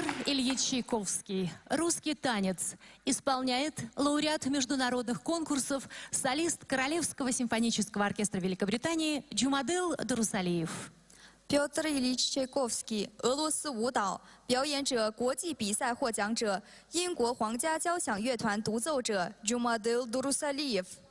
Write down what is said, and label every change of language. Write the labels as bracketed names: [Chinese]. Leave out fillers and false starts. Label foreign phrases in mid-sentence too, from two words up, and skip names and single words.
[Russian] Ильич Чайковский. Русский танец исполняет лауреат международных конкурсов, солист Королевского симфонического оркестра Великобритании Джумадил Дарусалиев. [Chinese] Петр Ильич Чайковский，俄罗斯舞蹈表演者，国际比赛获奖者，英国皇家交响乐团独奏者 Jumadil Durusaliyev。